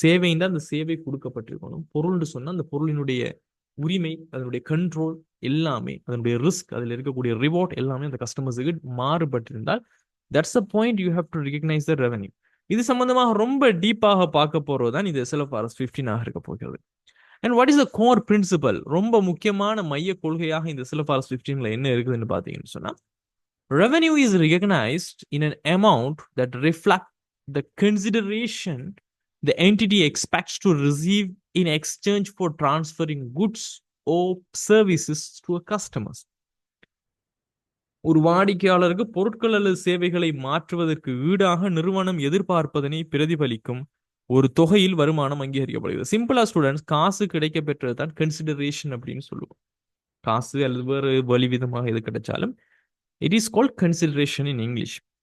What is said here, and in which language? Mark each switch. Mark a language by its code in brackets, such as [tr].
[ta] சேவைன்னா அந்த சேவை கொடுக்கப்பட்டிருக்கணும், பொருள்னு சொன்னா அந்த பொருளினுடைய உரிமை, அதனுடைய கண்ட்ரோல் எல்லாமே, அதனுடைய ரிஸ்க், அதில் இருக்கக்கூடிய ரிவார்ட் எல்லாமே அந்த கஸ்டமர்ஸுக்கு மாறுபட்டிருந்தால் [en] That's a point you have to recognise the revenue. [ta] இது சம்பந்தமாக ரொம்ப டீப்பாக பார்க்க போறதுதான் இது SLFRS 15 இருக்க போகிறது. [en] And what is the core principle? [ta] ரொம்ப முக்கியமான மைய கொள்கையாக இந்த SLFRS 15ல என்ன இருக்குதுன்னு பார்த்தீங்கன்னு சொன்னா, [en] revenue is recognized in an amount that reflect the consideration the entity expects to receive in exchange for transferring goods or services to a customers. [ta] ஒரு வாடிக்கையாளருக்கு பொருட்கள் அல்லது சேவைகளை மாற்றுவதற்கு ஈடாக நிறுவனம் எதிர்பார்ப்பதனை பிரதிபலிக்கும் ஒரு தொகையில் வருமானம் அங்கீகரிக்கப்படுகிறது. சிம்பிளா ஸ்டூடெண்ட்ஸ், காசு கிடைக்க பெற்றது தான் கன்சிடரேஷன் அப்படின்னு சொல்லுவோம். காசு அல்லது வேறு வழி விதமாக எது கிடைச்சாலும் [en] It is called consideration in English.